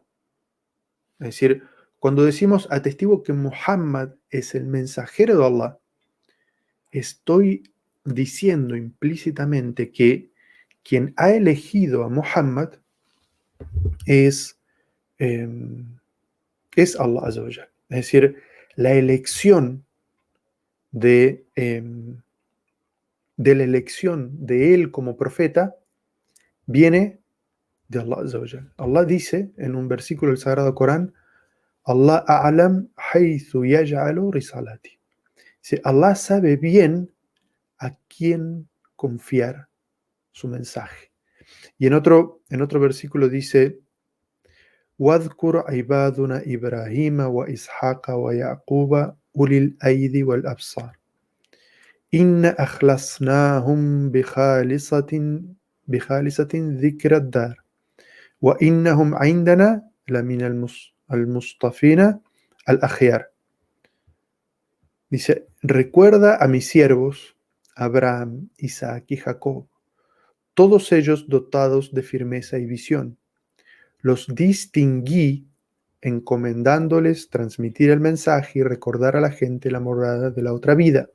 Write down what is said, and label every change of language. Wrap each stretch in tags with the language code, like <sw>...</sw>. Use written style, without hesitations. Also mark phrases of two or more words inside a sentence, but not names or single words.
<es>Es decir, cuando decimos atestigo que Muhammad es el mensajero de Allah, estoy diciendo implícitamente que quien ha elegido a Muhammad es, eh, es</es> <ar>الله عز وجل.</ar> <es>Es decir, la elección de la elección de él como profeta viene de</es> <ar>الله عز وجل.</ar> <es>Allah dice en un versículo del Sagrado Corán,</es> <ar>الله أعلم حيث يجعل رسالته.</ar> <es>Allah sabe bien a quién confiar su mensaje. Y en otro versículo dice,</es> <ar>وَاذْكُرْ عِبَادُنَا إِبْرَاهِيمَ وَإِسْحَاقَ وَيَعْقُوبَ أُولِي الْأَيْدِ وَالْأَبْصَارِ إِنَّ أَخْلَصْنَاهُمْ بِخَالِصَةٍ ذِكْرَ الدَّارِ وَإِنَّهُمْ عِنْدَنَا لَمِنَ الْمُصْطَفِينَ الْأَخْيَارِ.</ar> <es>Dice, recuerda a mis siervos, Abraham, Isaac y Jacob, todos ellos dotados de firmeza y visión. Los distinguí encomendándoles transmitir el mensaje y recordar a la gente la morada de la otra vida.</es>